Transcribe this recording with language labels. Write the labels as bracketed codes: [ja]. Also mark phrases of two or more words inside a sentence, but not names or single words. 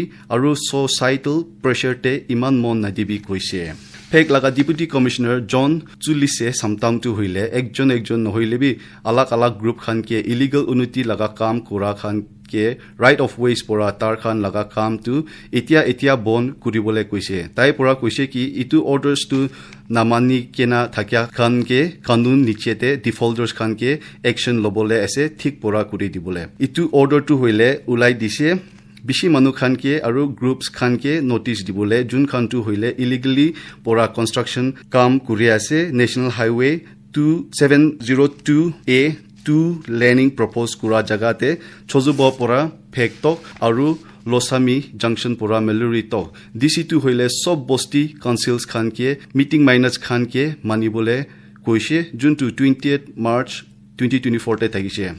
[nag] aru [en] societal pressure [nag] te iman mon nadibi koise Pek laga Deputy Commissioner John Chulise samtang tu hoile ekjon nohoile bi alak group khan ke [en] illegal unity [nag] laga kam kura khan ke [en] right of ways [nag] pora tar khan laga kam tu etia bon kuribole koise tai pora koise ki itu orders tu namani kena thakya khan ke kanun nichete defaulters khan ke action lobole ase thik pora kuri dibole itu order tu hoile ulai dise bishi manu khan ke aru groups khan ke notice dibole jun khan tu hoile illegally pora construction kam kuri ase National Highway 2702A 2 laning propose kura jagate chojubo pora phektok aru Losami junction pora Meluri tok DC2 hoile sob bosti councils khan ke [en] meeting minutes [nag] khan ke manibole koise juntu 20th March 2024 te thagise